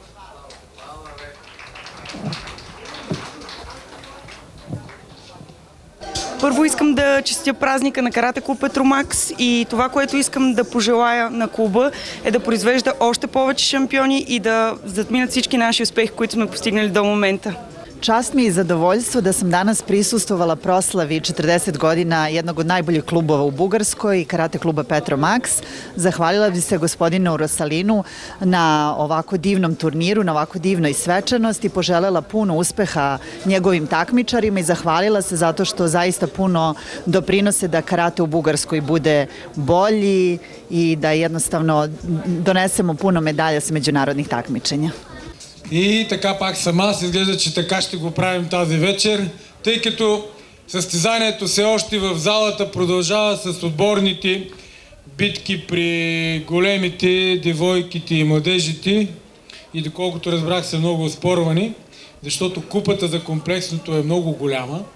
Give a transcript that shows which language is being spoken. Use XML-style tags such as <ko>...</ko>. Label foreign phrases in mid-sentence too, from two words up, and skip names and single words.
<bg>Първо искам да честя празника на карате клуб Петромакс и това, което искам да пожелая на клуба, е да произвежда още повече шампиони и да затминат всички наши успехи, които сме постигнали до момента.</bg> <sr>Čast mi je i zadovoljstvo da sam danas prisustvovala proslavi 40 godina jednog od najboljih klubova u Bugarskoj, karate kluba Petromax. Zahvalila bih se gospodinu Rosalinu na ovako divnom turniru, na ovako divnoj svečanosti, poželela puno uspeha njegovim takmičarima i zahvalila se zato što zaista puno doprinose da karate u Bugarskoj bude bolji i da jednostavno donesemo puno medalja sa međunarodnih takmičenja.</sr> <bg>И така пак съм аз, изглежда, че така ще го правим тази вечер, тъй като състезанието все още в залата продължава с отборните битки при големите, девойките и младежите и доколкото разбрах са много оспорвани, защото купата за комплексното е много голяма.</bg>